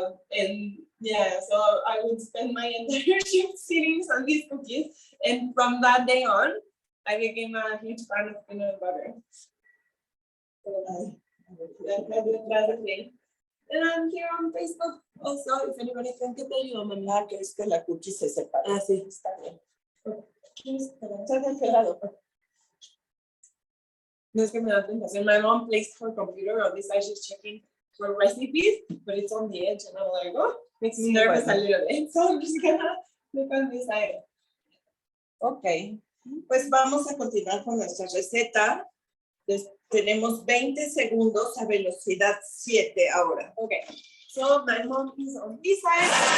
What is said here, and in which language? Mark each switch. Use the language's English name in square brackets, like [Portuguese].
[English] And yeah, so I would spend my entire shift eating Sandy's cookies. And from that day on, I became a huge fan of peanut butter. So that's the thing. And I'm here on Facebook also, if anybody can get the you, mamá, [Spanish] que es que la cookie se separa. Ah, sí, está bien. Está de aquel lado. No es que me da tentación. [English] My mom placed her computer on this side, she's checking for recipes, but it's on the edge, and I'm like, oh, makes me nervous a little bit. So I'm just gonna look on this side. [Spanish] Ok, pues vamos a continuar con nuestra receta. Tenemos 20 segundos a velocidad 7 ahora. [English] Okay, so my mom is on this side.